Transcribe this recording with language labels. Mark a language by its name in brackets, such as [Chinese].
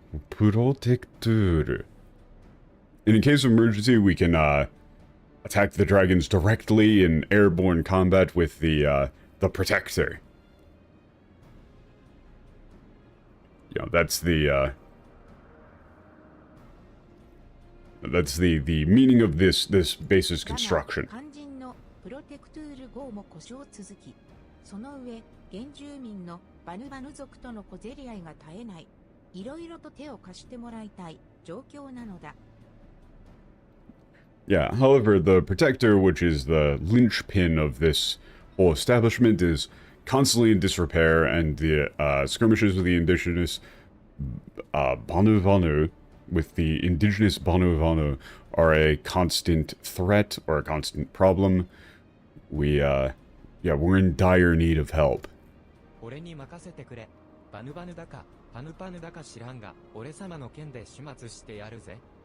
[English] Protector. And in case of emergency, we can, attack the dragons directly in airborne combat with the Protector. You know, that's the That's the meaning of this base's [Japanese] だが [English] construction. [Japanese] 肝心のプロテクトゥール号も故障続き、その上原住民のバヌバヌ族との小競り合いが絶えない。いろいろと手を貸してもらいたい状況なのだ。 [English] Yeah, however, the protector, which is the linchpin of this whole establishment, is constantly in disrepair, and the skirmishes with the indigenous Banu Vanu, with the indigenous Banu Vanu, are a constant threat or a constant problem. Yeah, we're in dire need of help. [Japanese] 俺に任せてくれ。バヌバヌだか、パヌパヌだか知らんが、俺様の剣で始末してやるぜ。